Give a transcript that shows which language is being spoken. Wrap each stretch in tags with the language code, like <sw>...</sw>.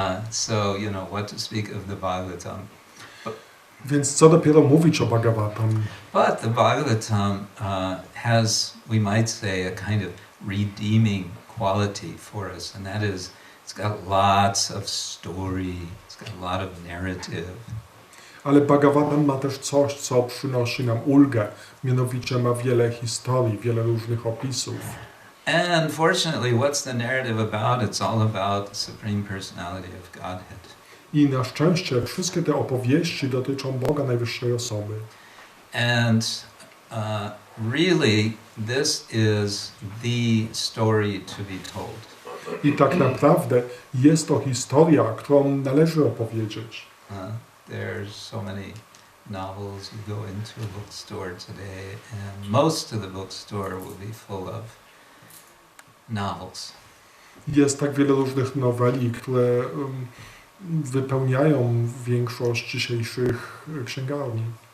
<en>So, what to speak of the Bhagavatam.</en> <pl>Więc co dopiero mówić o Bhagavatam.</pl> <en>But the Bhagavatam has, we might say, a kind of redeeming quality for us, and that is, it's got lots of story, it's got a lot of narrative.</en> <pl>Ale Bhagavatam ma też coś, co przynosi nam ulgę, mianowicie ma wiele historii, wiele różnych opisów.</pl> <en>And fortunately, what's the narrative about? It's all about the Supreme Personality of Godhead.</en> <pl>I na szczęście wszystkie te opowieści dotyczą Boga Najwyższej Osoby.</pl> <en>And really, this is the story to be told.</en> <pl>I tak naprawdę jest to historia, którą należy opowiedzieć.</pl> <en>There's so many novels. You go into a bookstore today, and most of the bookstore will be full of novels.</en> <pl>Jest tak wiele różnych noweli, które wypełniają większość dzisiejszych księgarni.</pl>